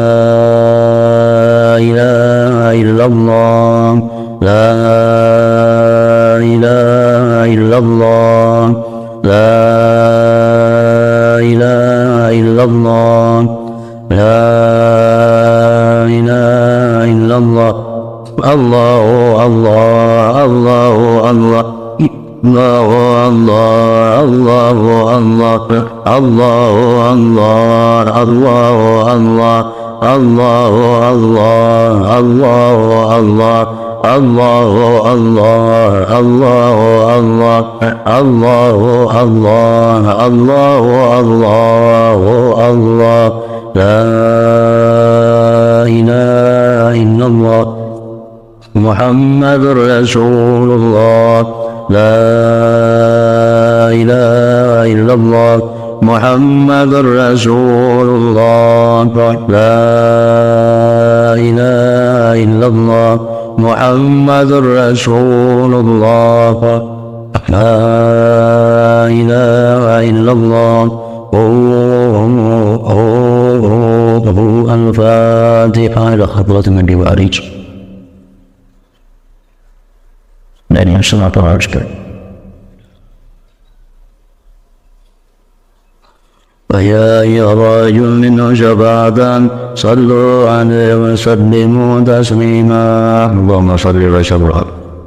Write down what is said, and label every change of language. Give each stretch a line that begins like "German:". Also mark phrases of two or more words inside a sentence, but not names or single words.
Arabic: إلا الله، لا إله إلا الله، لا إله إلا الله، لا إله إلا الله، لا إله إلا الله. الله الله، الله الله، الله الله، الله Allah, Allahu الله، الله الله، الله الله، الله الله، الله الله، الله الله، الله الله، الله الله، الله الله، لا إله إلا الله محمد رسول الله، لا إله إلا الله محمد رسول الله، لا إله إلا الله محمد رسول الله، لا إله إلا الله محمد رسول الله، لا إله إلا الله. الفاتحة إلى حضرة النبي وأريج.
Malay: Dan yang sunat harus
Arabic: ويا رجل منه شفاعة صلوا عليه وسلموا تسليما اللهم صل وسلم